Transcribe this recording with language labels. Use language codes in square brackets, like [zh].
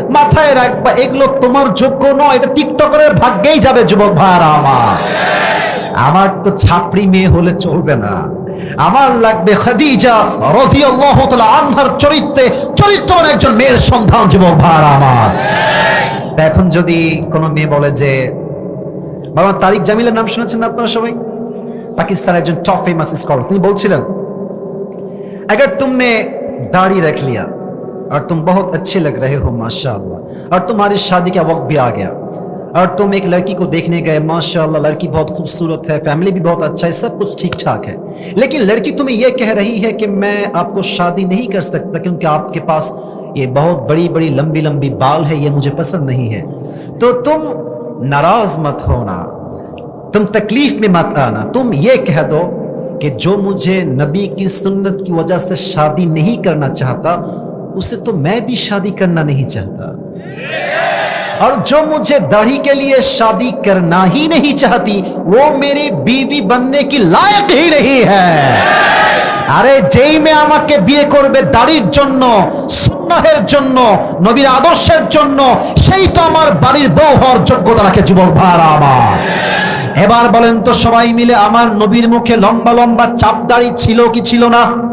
[bn] মাথায় রাখবা এগুলো তোমার যোগ্য নয়, এটা টিকটকারের ভাগ্যেই যাবে যুবক ভাইরা আমার তো ছাপড়ি মেয়ে হলে চলবে না, আমার লাগবে খাদিজা রাদিয়াল্লাহু তাআলা আনহার চরিত্রবান একজন মেয়ের সন্ধান যুবক ভাইরা আমার। এখন যদি কোনো মেয়ে বলে যে বাবা তারিক জামিলের নাম শুনেছেন আপনারা সবাই, পাকিস্তানের একজন টপ ফেমাস স্কলার, তিনি বলছিলেন [hi] अगर तुमने दाढ़ी रख लिया और तुम बहुत अच्छे लग रहे हो माशाअल्लाह, और तुम्हारी शादी का वक्त भी आ गया और तुम एक लड़की को देखने गए, माशाअल्लाह लड़की बहुत खूबसूरत है, फैमिली भी बहुत अच्छा है, सब कुछ ठीक ठाक है, लेकिन लड़की तुम्हें यह कह रही है कि मैं आपको शादी नहीं कर सकता क्योंकि आपके पास ये बहुत बड़ी बड़ी लंबी लंबी बाल है, ये मुझे पसंद नहीं है। तो तुम नाराज मत होना, तुम तकलीफ में मत आना, तुम ये कह दो कि जो मुझे नबी की सुन्नत की वजह से शादी नहीं करना चाहता उसे तो मैं भी शादी करना नहीं चाहता, और जो मुझे दाढ़ी के लिए शादी करना ही नहीं चाहती वो मेरी बीवी बनने की लायक ही नहीं है। [bn] আরে যেই মেয়ে আমাকে বিয়ে করবে দাড়ির জন্য, সুন্নাহের জন্য, নবীর আদর্শের জন্য, সেই তো আমার বাড়ির বউ হওয়ার যোগ্যতা রাখে যুবক ভাইরা আমার। এবার বলেন তো সবাই মিলে আমার নবীর মুখে লম্বা লম্বা চাপ দাড়ি ছিল কি ছিল না?